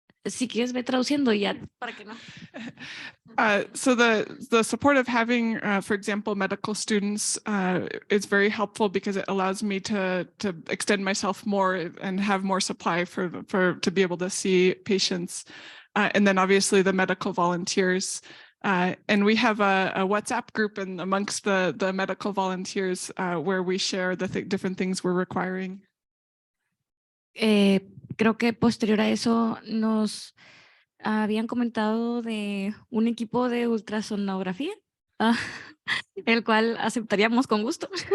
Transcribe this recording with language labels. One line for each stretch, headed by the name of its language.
Spanish: Si quieres, ve traduciendo ya para que no.
English: So the support of having, for example, medical students is very helpful because it allows me to extend myself more and have more supply to be able to see patients. And then obviously the medical volunteers. And we have a WhatsApp group amongst the medical volunteers where we share the different things we're requiring.
Spanish: Creo que posterior a eso nos habían comentado de un equipo de ultrasonografía, el cual aceptaríamos con gusto.